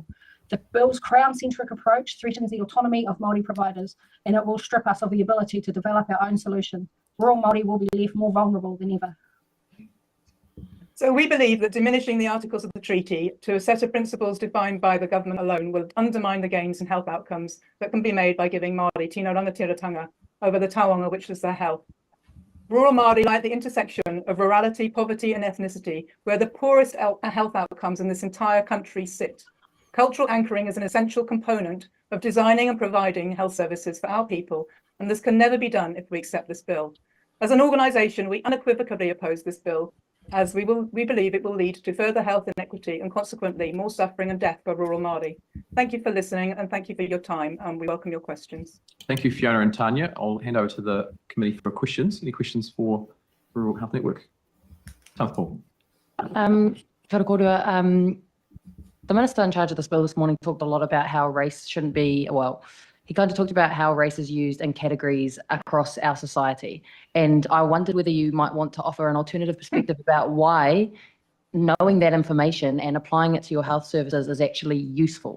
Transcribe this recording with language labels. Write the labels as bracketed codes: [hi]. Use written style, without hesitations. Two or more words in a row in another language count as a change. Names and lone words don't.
[en] The bill's crown-centric approach threatens the autonomy of Māori providers, and it will strip us of the ability to develop our own solution. Rural Māori will be left more vulnerable than ever. So we believe that diminishing the articles of the treaty to a set of principles defined by the government alone will undermine the gains and health outcomes that can be made by giving Māori [mi] tino rangatiratanga [en] over the taonga, which is their health. Rural Māori lie at the intersection of rurality, poverty and ethnicity, where the poorest health outcomes in this entire country sit. Cultural anchoring is an essential component of designing and providing health services for our people, and this can never be done if we accept this bill. As an organisation, we unequivocally oppose this bill, as we believe it will lead to further health inequity and consequently more suffering and death for rural Māori. Thank you for listening and thank you for your time, and we welcome your questions. Thank you, Fiona and Tanya. I'll hand over to the committee for questions. Any questions for Rural Health Network? Paul. [mi] Kia ora kōrua. [en] The minister in charge of this bill this morning talked a lot about how race shouldn't be, well, he kind of talked about how race is used in categories across our society. And I wondered whether you might want to offer an alternative perspective about why knowing that information and applying it to your health services is actually useful.